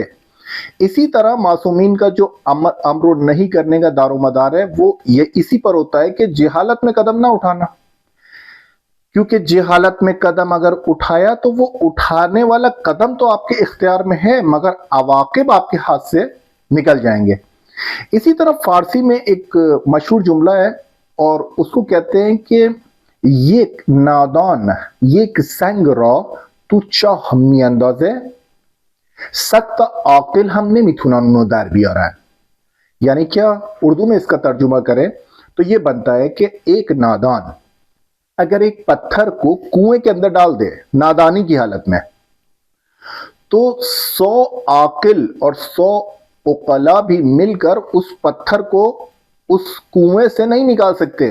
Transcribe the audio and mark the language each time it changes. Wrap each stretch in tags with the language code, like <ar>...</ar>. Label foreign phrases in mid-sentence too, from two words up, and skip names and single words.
<ur>اسی طرح معصومین کا جو امر نہیں کرنے کا دار و مدار ہے وہ یہ اسی پر ہوتا ہے کہ جہالت میں قدم نہ اٹھانا، کیونکہ جہالت میں قدم اگر اٹھایا تو وہ اٹھانے والا قدم تو آپ کے اختیار میں ہے مگر عواقب آپ کے ہاتھ سے نکل جائیں گے۔ اسی طرح فارسی میں ایک مشہور جملہ ہے اور اس کو کہتے ہیں کہ</ur> <fa>یک نادان یک سنگ را تو چاه می اندازه سخت عاقل ہم نے میتونن در بیارن۔</fa> <ur>یعنی کیا؟ اردو میں اس کا ترجمہ کریں تو یہ بنتا ہے کہ ایک نادان اگر ایک پتھر کو کنویں کے اندر ڈال دے نادانی کی حالت میں تو 100 عاقل اور 100 عقلاء بھی مل کر اس پتھر کو اس کنویں سے نہیں نکال سکتے۔</ur>